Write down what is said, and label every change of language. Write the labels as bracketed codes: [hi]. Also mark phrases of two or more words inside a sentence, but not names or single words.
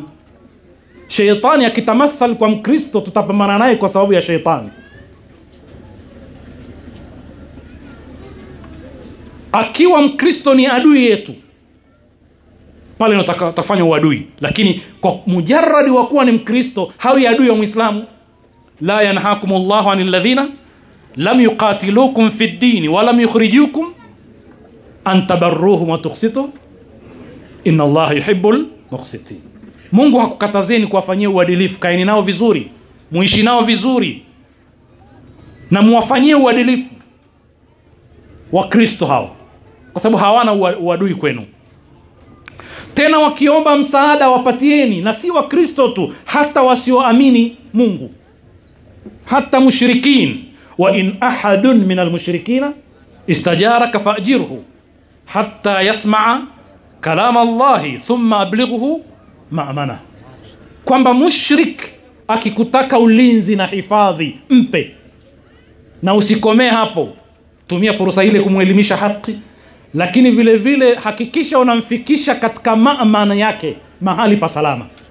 [sw] Shetani akitamathal kwa Mkristo tutapambana naye kwa sababu ya shetani. Akiwa Mkristo ni adui yetu, pale natafanya uadui. Lakini kwa mujarradi wa kuwa ni Mkristo hawi adui wa Muislamu. [ar] لا ينهاكم الله عن الذين لم يقاتلوكم في الدين ولم يخرجوكم أن تبروهم وتقسطوا إن الله يحب المقسطين. [sw] Mungu hakukatazeni kuwafanyia uadilifu. Kaeni nao vizuri, muishi nao vizuri na muwafanyie uadilifu Wakristo hao, kwa sababu hawana uadui kwenu. Tena wakiomba msaada wapatieni, na si Wakristo tu, hata wasioamini Mungu, hata mushrikin. [ar] وإن أحد من المشركين استجارك فأجره حتى يسمع كلام الله ثم أبلغه مأمنه. [sw] Kwamba mushrik akikutaka ulinzi na hifadhi mpe, na usikomee hapo. Tumia fursa ile kumuelimisha haki, lakini vile vile hakikisha unamfikisha katika maamana yake, mahali pa salama.